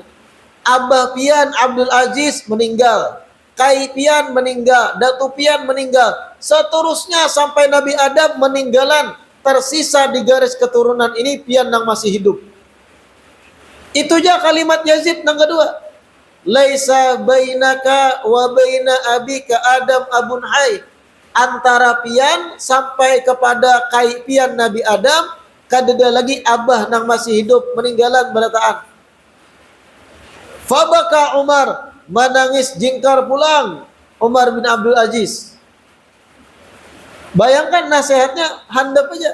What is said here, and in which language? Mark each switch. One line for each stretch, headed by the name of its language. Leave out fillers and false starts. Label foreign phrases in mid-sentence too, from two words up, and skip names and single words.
Banjar: Abah pian Abdul Aziz meninggal, kai pian meninggal, datu pian meninggal, seterusnya sampai Nabi Adam meninggalan, tersisa di garis keturunan ini pian nang masih hidup. Itu aja kalimat Yazid nang kedua.
Arabic: ليس بينك وبين أبيك آدم أب حي.
Banjar: Antara pian sampai kepada kai pian Nabi Adam kadada lagi abah nang masih hidup meninggalan berataan. Fabaka Umar, menangis jingkar pulang Umar bin Abdul Aziz. Bayangkan nasihatnya handap aja.